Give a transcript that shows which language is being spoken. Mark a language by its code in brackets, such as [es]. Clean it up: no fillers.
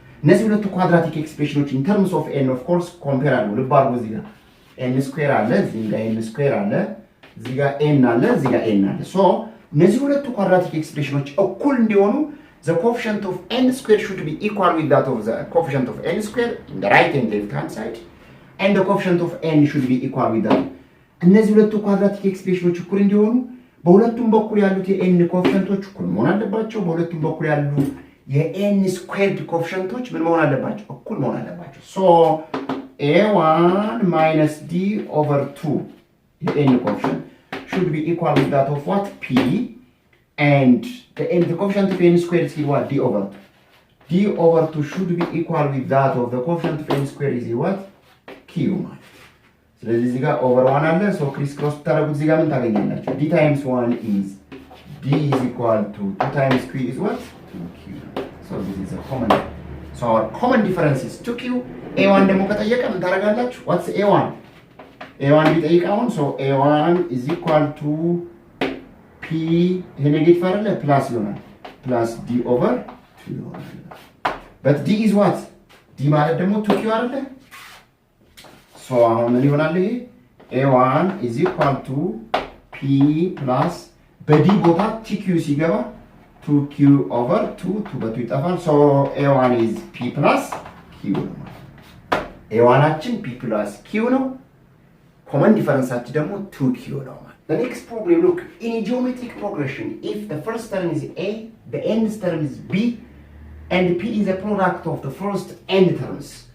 [am] እነዚህ ሁለቱ [en] quadratic expressions in terms of n, of course, compare አሉ። [am] ልብ አድርጉ እዚህ ጋር n square አለ፣ እዚህ ጋር n square አለ፣ እዚህ ጋር n አለ፣ እዚህ ጋር n አለ። [en] so እነዚህ ሁለቱ quadratic expressions እኩል እንዲሆኑ the coefficient of n square should be equal with that of the coefficient of n square in the right and left hand side, and the coefficient of n should be equal with that. [am] እነዚህ ሁለቱ quadratic expressions እኩል እንዲሆኑ በሁለቱም በኩል ያሉት የn ኮኤፊሺየንቶች እኩል መሆን አለባቸው። በሁለቱም በኩል ያሉ የn ስኩዌርድ ኮኤፊሺየንቶች ምን መሆን አለባቸው? እኩል መሆን አለባቸው። [en] so a1 minus d over 2 የn coefficient should be equal with that of what? P, and the coefficient of n squared is what? D over 2. D over 2 should be equal with that of the coefficient of n squared is what? [am] Q ማለት ስለዚህ እዚህ ጋር over 1 አለ so ክሪስ ክሮስ ብታደርጉት እዚህ ጋር ምን ታገኛላችሁ? [en] d times 1 is d is equal to 2 times q is what? 2q. so this is a common, so our common difference is 2q. a1 [am] ደግሞ ከጠየቀ ምን ታደርጋላችሁ? [en] what's a1? a1 ቢጠይቅ አሁን so a1 is equal to p [am] ይሄ ኔጌቲቭ አይደለ ፕላስ ይሆናል [en] plus d over 2 ይሆናል but d is what? [am] d ማለት ደግሞ 2q አይደለ so አሁን ምን ይሆናል? ይሄ a1 is equal to p plus በd ቦታ tq ሲገባ 2q over 2 በቱ ይጠፋል so a1 is p plus q ነው a1 አችን p plus q ነው common difference አችን ደግሞ 2q ነው ማለት [en] the next problem look in a geometric progression if the first term is a the nth term is b and p is a product of the first n terms